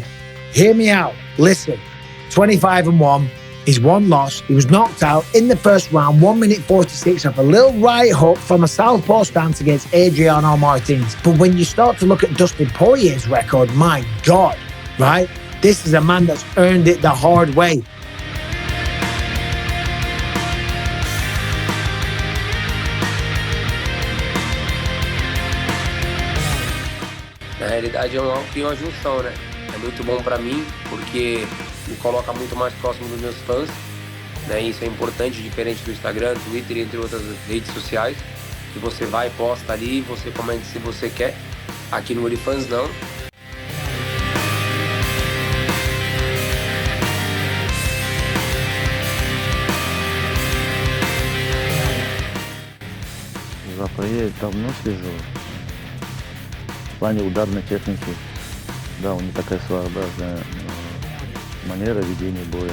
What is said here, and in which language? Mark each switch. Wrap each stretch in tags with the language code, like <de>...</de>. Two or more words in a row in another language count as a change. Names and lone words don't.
<en>Hear me out. Listen, 25-1. He's one loss. He was knocked out in the first round, 1 minute 46 off a little right hook from a southpaw stance against Adriano Martins. But when you start to look at Dustin Poirier's record, my God, right? This is a man that's earned it the hard way.</en> <pt>Na realidade tem uma junção, né? É muito bom pra mim, porque me coloca muito mais próximo dos meus fãs, né? Isso é importante, diferente do Instagram, Twitter e entre outras redes sociais, que você vai, posta ali, você comenta se você quer. Aqui no OnlyFans não.</pt> <ru>За Поirier давно слежу. В плане ударной техники, да, у него такая своеобразная манера ведения боя.</ru>